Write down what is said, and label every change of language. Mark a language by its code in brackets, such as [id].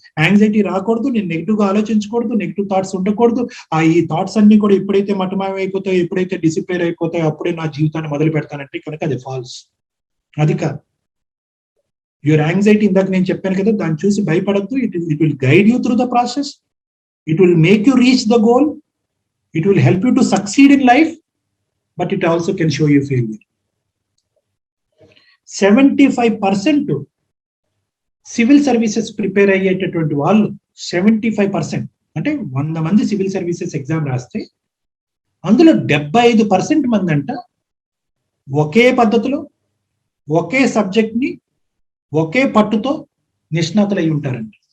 [te] Anxiety రాకూడదు, నేను negative గా ఆలోచించకూడదు, నెగిటివ్ థాట్స్ ఉండకూడదు. ఈ థాట్స్ అన్ని కూడా ఎప్పుడైతే మటమాయం అయిపోతాయో, ఎప్పుడైతే డిసిపేర్ అయిపోతాయో అప్పుడే నా జీవితాన్ని మొదలు పెడతానంటే కనుక అది ఫాల్స్. అది కాదు. యువర్ యాంగ్జైటీ, ఇందాక నేను చెప్పాను కదా, దాన్ని చూసి భయపడద్దు. [en] It will guide you through the process. It will make you reach the goal. It will help you to succeed in life, but it also can show you failure. [te] 75% civil services prepare అయ్యేటటువంటి వాళ్ళు 75%, అంటే 100 మంది civil services exam రాస్తే అందులో 75% మంది అంట ఒకే పద్ధతిలో, ఒకే subject ని ఒకే పట్టుతో నిష్ణాతులై ఉంటారంట.